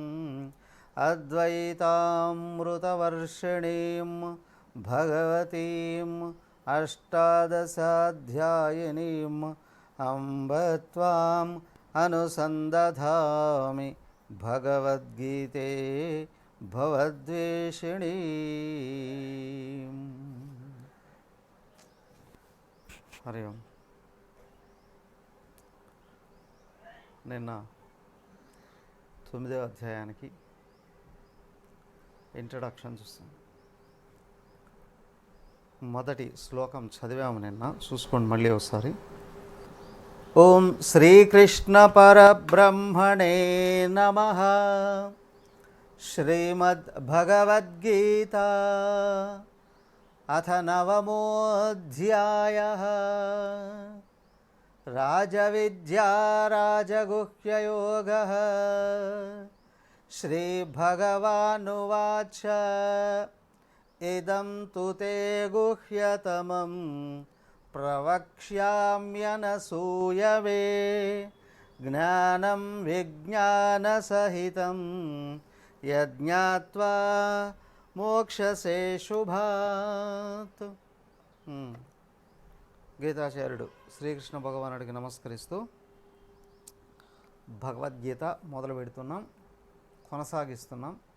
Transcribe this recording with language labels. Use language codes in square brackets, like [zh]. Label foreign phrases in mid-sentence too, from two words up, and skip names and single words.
[sa] अद्वैतामृतवर्षिणीं भगवतीम् अष्टादशाध्यायिनीम् अम्ब त्वाम् अनुसन्दधामि भगवद्गीते भवद्वेषिणी। హరి ఓం. [te] నిన్న 9వ అధ్యాయానికి ఇంట్రడక్షన్ చూస్తాం. మొదటి శ్లోకం చదివాము నిన్న, చూసుకోండి మళ్ళీ ఒకసారి. [sa] ఓం శ్రీకృష్ణ పరబ్రహ్మణే నమః. श्रीमद्भगवद्गीता अथ नवमोऽध्यायः. राजविद्या राजगुह्ययोगः. श्रीभगवानुवाच इदं तु ते गुह्यतमं प्रवक्ष्याम्यनसूयवे ज्ञानं विज्ञानसहितं యజ్ఞాత్వా మోక్షసే శుభాత్. [te] గీతాచార్యుడు శ్రీకృష్ణ భగవానుడికి నమస్కరిస్తూ భగవద్గీత మొదలు పెడుతున్నాం, కొనసాగిస్తున్నాం.